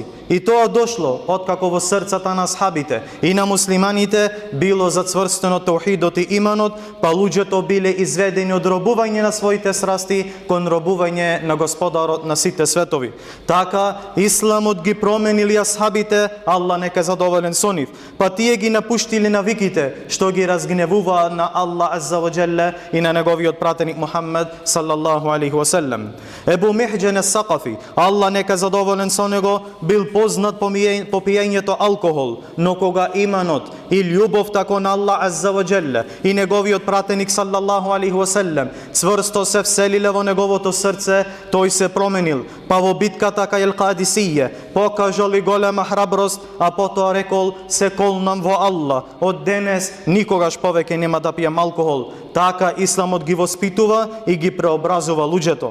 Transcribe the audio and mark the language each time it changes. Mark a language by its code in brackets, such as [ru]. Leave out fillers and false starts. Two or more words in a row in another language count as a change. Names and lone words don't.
[mk] И тоа дошло откако во срцата на асхабите и на муслиманите било зацврстено таухидот и иманот, па луѓето биле изведени од робување на своите страсти кон робување на Господарот на сите светови. Така исламот ги променили асхабите, Аллах нека задоволен со нив, па тие ги напуштили навиките што ги разгневуваат на Аллах [ar] عز وجل [mk] и на неговиот пратеник Мухаммед [ar] صلى الله عليه وسلم. [mk] Ебу Михџан ас-Сақафи, Аллах нека задоволен со него, бил познат по пиењето алкохол, но кога иманот и љубовта кон Аллах [ar] عز وجل [mk] и неговиот пратеник [ar] صلى الله عليه وسلم [mk] цврсто се вселиле во неговото срце, тој се променил. Па во битката кај Ел-Кадисије покажал и голема храброст, а потоа рекол: се колнам во Аллах, од денес никогаш повеќе нема да пијам алкохол. Така исламот ги воспитува и ги преобразува луѓето.